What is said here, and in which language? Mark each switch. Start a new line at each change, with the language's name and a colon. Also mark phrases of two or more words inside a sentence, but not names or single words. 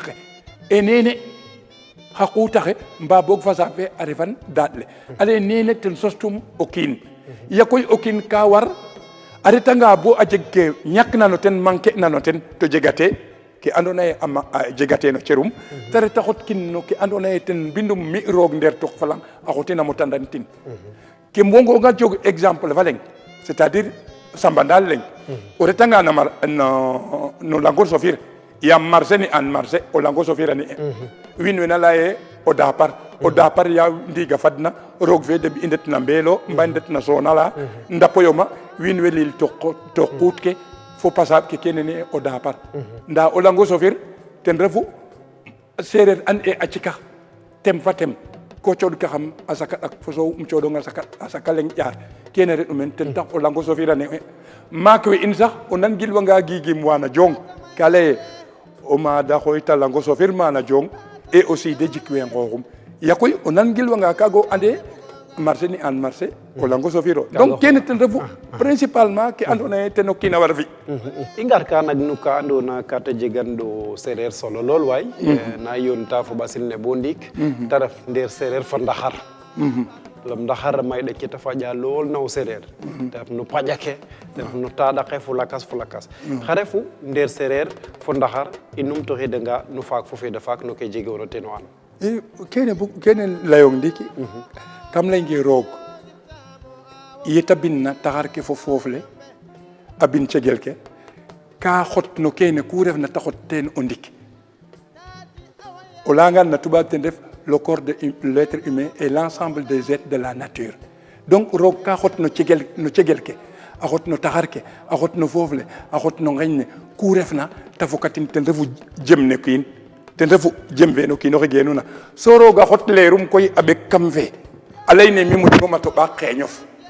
Serer: ke e nene xa quutaxe mba boog fasaɓ fe a refan daaɗ le ale nene ten sostum o kiin ya koy o kiin ka war a retanga bo a jeg ke ñakna no ten manquer na no ten to jegate ke andoona yee a jegate no cerum ta reta xotkin no ke andoona yee ten mbindum mi roog ndeer tok falang a xotin a motandantin ke mbongoonga jog exemple fa leŋ c'est-à-dire sambandal leŋ o retanga no Langur Sofir yaam marché ni an marché o Langur Sofir a ni wiin we na laya ye o dapar ya ndiiga fadna roog fe deɓ i ndet na mbeelo mba i ndet na soona la ndapoyo ma wiin we lil to quut ke fo pasaɓ ke kene ne o dapar nda o Langur Sofir ten refu sereer an e a cikax tem fa tem ko cooɗka xam a saka ɗak fo soow cooɗong a saka leŋ ƴaar kene reɗ'u meen ten tax o Langur Sofir a ne'e maak we in sax o nan gilwanga giigim wana jong ka laye o maada xooyta Langur Sofir mana jong
French: et aussi de
Serer: jikwe nqooxum ya koy o nan gilwanga kaaga o ande marché ni an marché o Langur Sofir o donc kene ten refu principalement ke andoona yee ten o kiin a war fi i ngar ka nag no ka andoona ka ta jegan ɗo sereer solo lool waay na yoonta fo ɓasil ne bo ndiik ta ref ndeer sereer fa ndaxar lam ndaxar may de kita faja lol naw sereer def nu pajake def nu taɗake fu lakas xare fu nder sereer fo ndaxar inum to xidanga nu faak fo fede faak no ke jege wona teno an kene layong ndiki kam lay roog yeta binna taxar ke fo foof le a bin cegel ke ka xot no kene ku refna ta xot teen o ndik o leyangan na tubaab ten ref
French: le corps de l'être humain et l'ensemble des êtres de la nature
Serer: donc roog ka xot no cegel ke a xot no taxar ke a xot no foof le a xot no ngeñ ne ku refna ta fokatin ten refu jem ne kiin ten refu jem fe no kiinoxe geenuna so roog a xot leerum koy a ɓek kam fe a ley ne mi moƴnuma to ɓaak xeeñof